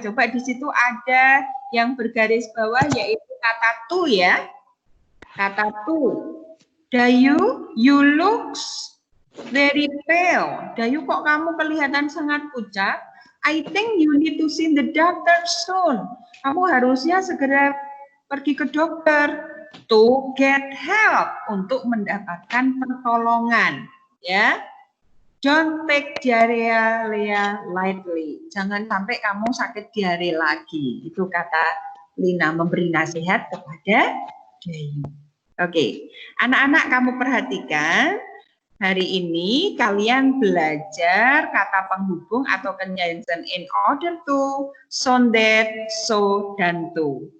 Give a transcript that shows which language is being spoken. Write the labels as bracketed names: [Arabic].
[Indonesian] Coba di situ ada yang bergaris bawah yaitu kata to ya. Kata to. [English] Dayu, you looks very pale. [Indonesian] Dayu, kok kamu kelihatan sangat pucat? [English] I think you need to see the doctor soon. [Indonesian] Kamu harusnya segera pergi ke dokter [English] to get help, [Indonesian] untuk mendapatkan pertolongan. [English] Ya, don't take diarrhea lightly. [Indonesian] Jangan sampai kamu sakit diare lagi. Itu kata Lina memberi nasihat kepada Dayu. Oke, anak-anak kamu perhatikan. Hari ini kalian belajar kata penghubung atau conjunction in order to, so that, so, dan to.